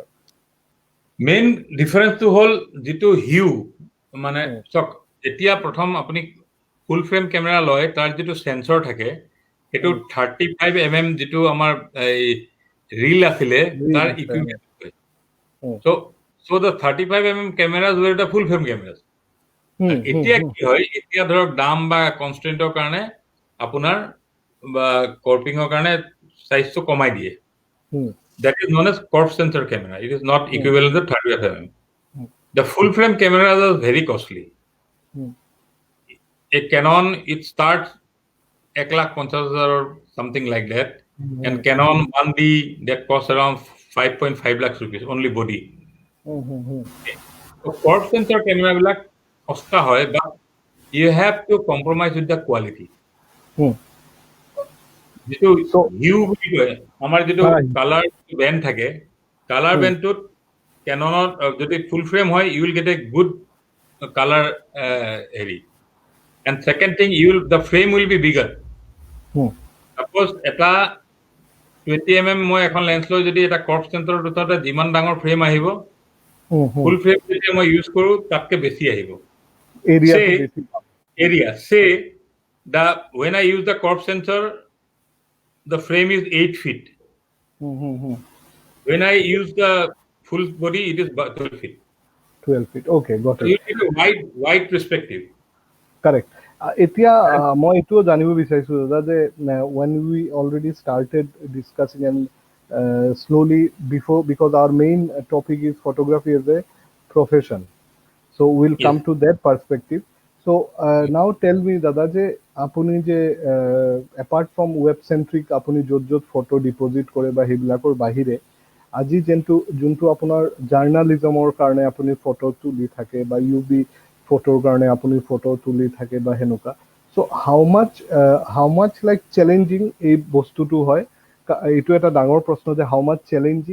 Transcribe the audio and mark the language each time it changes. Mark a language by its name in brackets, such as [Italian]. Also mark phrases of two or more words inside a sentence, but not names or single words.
[English] main difference [Assamese] হ'ল যিটো হিউ, মানে হুম, চাওক, এতিয়া প্ৰথম আপুনি [English] full frame camera [Assamese] লয়, তাৰ যিটো সেন্সৰ থাকে সেইটো হুম, 35 যিটো আমাৰ এই ৰিল আছিলে ৰিল তাৰ আছে, ইকুইভেলেন্ট হয়। হুম, [English] So the 35 cameras were the full frame cameras. হুম, হুম, [Assamese] এতিয়া হুম, কি হয়, এতিয়া ধৰক দাম বা কনষ্ট্ৰেন্টৰ কাৰণে আপোনাৰ বা কৰ্পিঙৰ কাৰণে সাইজটো কমাই দিয়ে। হুম, [English] That is known as crop sensor camera. It is not হুম, equivalent to 35 হুম, The full frame cameras are very costly. হুম, A Canon, it starts 1,50,000 or something like that, and হুম, Canon 1D that costs around 5.5 lakhs rupees only body. হুম, হুম, হুম, So crop sensor camera [Assamese] বিলাক সস্তা হয়, [English] but you have to compromise with the quality. হুম। [Assamese] যিটো [English] So, [Assamese] হিউ বুলি কয়, আমাৰ যিটো হ্যাঁ, [English] colour band [Assamese] থাকে, কালাৰ হুম, বেণ্ডটোত কেননত যদি [English] full frame [Assamese] হয়, [English] You will get a good colour here. And second thing, the frame will be bigger. হুম, [Assamese] ছাপ'জ এটা 20 মই এখন লেন্স লৈ যদি এটা [English] crop sensor [Assamese] দুটাতে যিমান ডাঙৰ ফ্ৰেম আহিব, হুম, হুম। [English] full frame [Assamese] যেতিয়া মই ইউজ কৰোঁ তাতকে বেছি আহিব। এৰিয়াটো [English] Say [Assamese] বেছি পাম। [English] area. Say when I use the crop sensor, the frame is 8 feet. হুম, হুম, হুম। When I use the full body, it is 12 feet. 12 feet. Okay, got So it. you need a wide perspective. Correct. এতিয়া And [Assamese] মই এইটোও জানিব বিচাৰিছো দাদা যে [English] when we already started discussing and slowly before, because our main topic is photography as a profession. So we'll yes, come to that perspective. So now tell me [Assamese] দাদা যে আপুনি যে [English] apart from web centric [Assamese] আপুনি য'ত য'ত [English] photo deposit [Assamese] কৰে বা সেইবিলাকৰ বাহিৰে আজি যোনটো আপোনাৰ জাৰ্ণালিজমৰ কাৰণে আপুনি ফটো তুলি থাকে বা ইউবি ফটোৰ কাৰণে আপুনি ফটো তুলি থাকে বা সেনেকুৱা, [English] so how much like challenging [Assamese] এই বস্তুটো হয়, এইটো এটা ডাঙৰ প্ৰশ্ন যে [English] how much challenging.